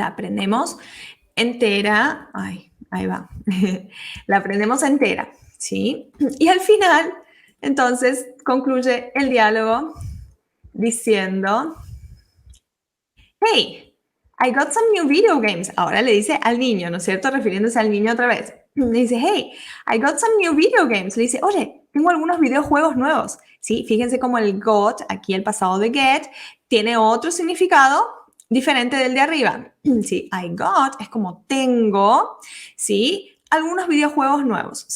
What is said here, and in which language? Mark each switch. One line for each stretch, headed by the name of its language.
Spanish: La aprendemos entera, ay, ahí va, la aprendemos entera, ¿sí? Y al final, entonces, concluye el diálogo diciendo,
English: hey, I got some new video games.
Spanish: Ahora le dice al niño, ¿no es cierto? Refiriéndose al niño otra vez. Le dice,
English: hey, I got some new video games.
Spanish: Le dice, oye, tengo algunos videojuegos nuevos. ¿Sí? Fíjense cómo el got, aquí el pasado de get, tiene otro significado diferente del de arriba. Sí,
English: I got
Spanish: es como tengo, ¿sí? Algunos videojuegos nuevos.